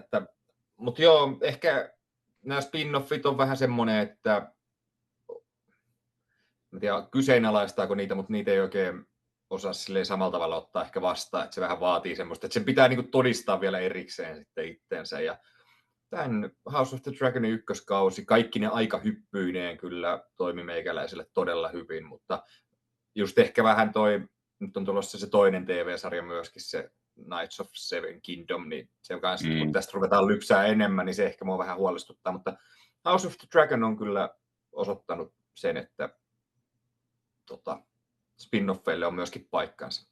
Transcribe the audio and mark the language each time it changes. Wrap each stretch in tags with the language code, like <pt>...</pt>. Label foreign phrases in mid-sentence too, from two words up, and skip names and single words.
<fi>Mutta joo, ehkä nämä spin-offit on vähän semmoinen, että en tiedä, kyseenalaistaako niitä, mutta niitä ei oikein osaa samalla tavalla ottaa ehkä vastaan, että se vähän vaatii semmoista, että sen pitää niinku todistaa vielä erikseen sitten itteensä. Ja tämän House of the Dragonin ykköskausi, kaikki ne aika hyppyineen kyllä toimi meikäläiselle todella hyvin, mutta just ehkä vähän nyt on tulossa se toinen TV-sarja myöskin, se Knights of Seven Kingdom, niin se kanssa, kun tästä ruvetaan lypsää enemmän, niin se ehkä mua vähän huolestuttaa, mutta House of the Dragon on kyllä osoittanut sen, että spin-offeille on myöskin paikkansa.</fi>